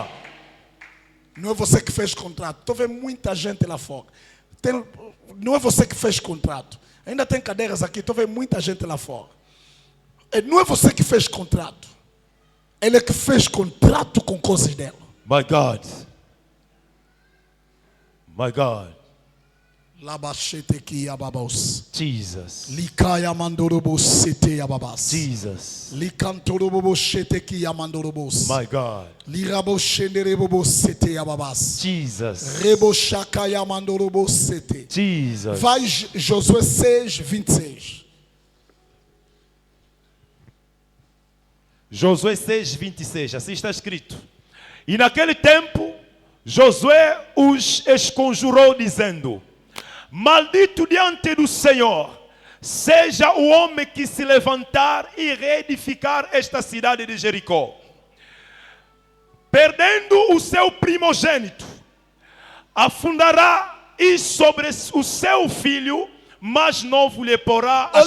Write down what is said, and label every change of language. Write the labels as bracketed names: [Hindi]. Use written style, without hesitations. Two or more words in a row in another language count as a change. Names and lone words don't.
[Portuguese] Não é você que fez contrato. Estou vendo muita gente lá fora. Não é você que fez contrato. Ainda tem cadeiras aqui. Estou vendo muita gente lá fora. Não é você que fez contrato. Ele é que fez contrato com coisas dela. [English] My God. My God. Labachete ki yababos. Jesus. Likaya mandorobos sete yababas. Jesus. Likantorobos sete ki yamandorobos. My God. Lirabos shenderebos sete yababas. Jesus. Rebo shaka yamandorobos sete. Jesus. [Portuguese] Vai Josué 6, 26. Josué 6, 26. Assim está escrito. E naquele tempo, Josué os esconjurou, dizendo: Maldito diante do Senhor seja o homem que se levantar e reedificar esta cidade de Jericó, perdendo o seu primogênito, afundará e sobre o seu filho mais novo lhe porá as